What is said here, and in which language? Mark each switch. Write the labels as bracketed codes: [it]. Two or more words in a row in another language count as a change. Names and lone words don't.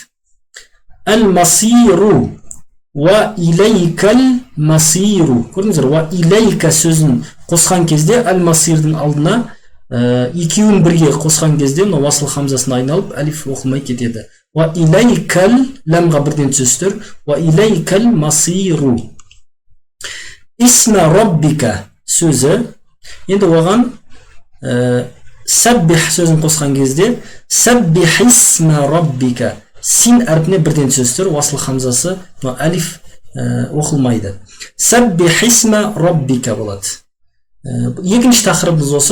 [ar] المصير و إليك المصير. [kk] Көрдіңіздер, [ar] و إليك [kk] сөзін қосқан кезде әл-масирдің алдына екеуін бірге қосқан кезде мына уасл хамзасына айналып әлиф оқылмай кетеді. [ar] و إليك [kk] ләмға бірден түсістір. [ar] و إليك المصير. اسم ربك сөзі. [kk] Енді оған сәббих сөзін қосқан кезде [ar] سبح اسم ربك [kk] син әрпіне бірден түсесіздер. Уасыл хамзасы алиф оқылмайды. [ar] سبح اسم ربك [kk] болады. Екінші тақырыбымыз осы.